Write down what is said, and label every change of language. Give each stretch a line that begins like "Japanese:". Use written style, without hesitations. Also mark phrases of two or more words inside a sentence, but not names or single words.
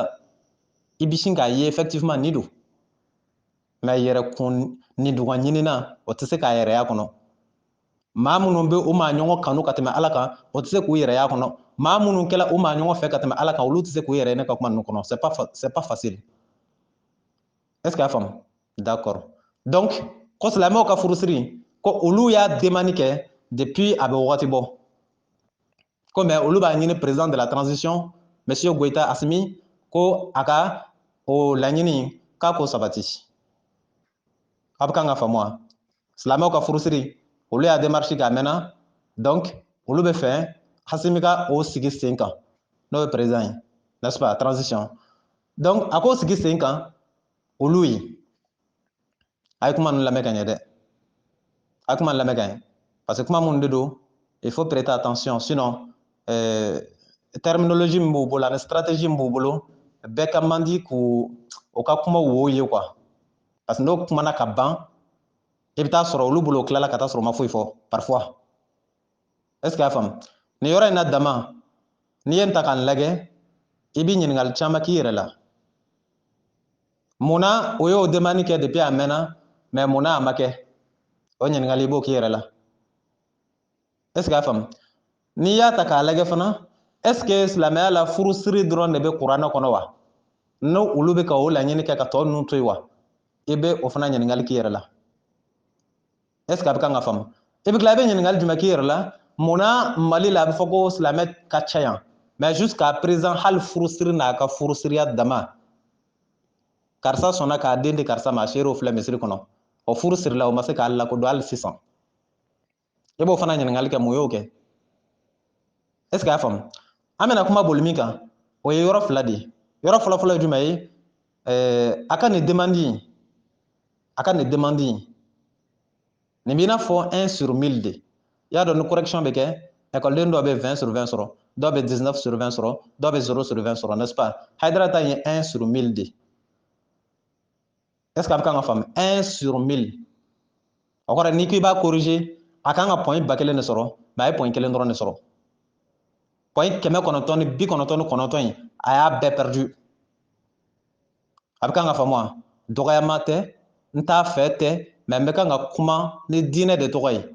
Bambara: I bɛ sin k'a ye effectivement nin don. Mais yɛrɛkun niduga ɲinina o tɛ se k'a yɛrɛya kɔnɔ. Maa minnu bɛ u maa ɲɔgɔn kanu ka tɛmɛ Ala kan o tɛ se k'u yɛrɛya kɔnɔ. Maa minnu kɛla u maa ɲɔgɔn fɛ ka tɛmɛ Ala kan olu tɛ se k'u yɛrɛ ye ne ka kuma ninnu kɔnɔ.
French: C'est pas facile. Est-ce que
Bambara: y'a faamu?
French: D'accord.
Bambara: Donc ko silamɛw ka furusiri ko olu y'a demande kɛ depuis a bɛ wagati bɔ. Ko mais olu b'a ɲini
French: président de la transition monsieur
Bambara: Goïta Assimi ko a ka o laɲini k'a k'o sabati. A bɛ kan ka faamu wa? Silamɛw ka furusiri olu y'a démarche kɛ a mɛnna, donc olu bɛ fɛ Assimi ka o sigi sen kan n'o ye président ye,
French: n'est-ce pas,
Bambara: transition. Donc a k'o sigi sen kan olu ye. A ye kuma ninnu lamɛn ka ɲɛ dɛ. A ye kuma lamɛn ka ɲɛ
French: parce que
Bambara: kuma minnu de don
French: il faut prêter attention sinon terminologie
Bambara: min b'u bolo ani stratégie min b'u bolo bɛɛ ka man di k'u ka kuma wo ye quoi. Parce que n'o kumana ka ban i bɛ taa sɔrɔ olu bolo o tilala ka taa sɔrɔ o ma foyi fɔ parfois.
French: Est-ce que
Bambara: y'a faamu? Nin yɔrɔ in na dama n'i ye n ta k'an lajɛ i bɛ ɲininkali caman k'i yɛrɛ la. Munna o y'o demande kɛ depuis a mɛnna mais munna a ma kɛ? O ɲininkali i b'o k'i yɛrɛ la.
French: Est-ce que
Bambara: y'a faamu? N'i y'a ta k'a lajɛ fana
French: est-ce que
Bambara: silamɛya la furusiri dɔrɔn de bɛ kuranɛ kɔnɔ wa? N'o olu bɛ ka o laɲini kɛ ka tɔ ninnu to yen wa? I bɛ o fana ɲininkali k'i yɛrɛ la.
French: Est-ce que
Bambara: a bɛ kan ka faamu? I bɛ tila i bɛ ɲininkali jumɛn k'i yɛrɛ la? Munna Mali la a bɛ fɔ ko silamɛ ka ca yan
French: mais jusqu'à présent
Bambara: hali furusiri n'a ka furusiriya dama karisa sɔnna k'a den di karisa ma a seerew filɛ misiri kɔnɔ o furusirila o ma se k'a lakodɔn hali sisan. I b'o fana ɲininkali kɛ mun y'o kɛ?
French: Est-ce que
Bambara: y'a faamu? An bɛna kuma boli min kan o ye yɔrɔ fila de ye. Yɔrɔ fɔlɔ-fɔlɔ ye jumɛn ye? A ka nin demande in nin b'i n'a fɔ 1/1000 de. I y'a dɔn ni correction bɛ kɛ école dɔw bɛ 20/20 sɔrɔ, dɔw bɛ 19/20 sɔrɔ, dɔw bɛ 0/20 sɔrɔ,
French: n'est-ce pas?
Bambara: Haidara ta ye 1/1000 de.
French: Est-ce que
Bambara: a bɛ kan ka faamu? 1/1000. O kɔrɔ n'i ko i b'a corriger a kan ka point 1000 de sɔrɔ mais a ye point 1 dɔrɔn de sɔrɔ. Point 999 in a y'a bɛɛ perdu. A bɛ kan ka faamu wa? Dɔgɔyama tɛ, n t'a fɛ tɛ, mais n bɛ kan ka kuma ni diinɛ de tɔgɔ ye.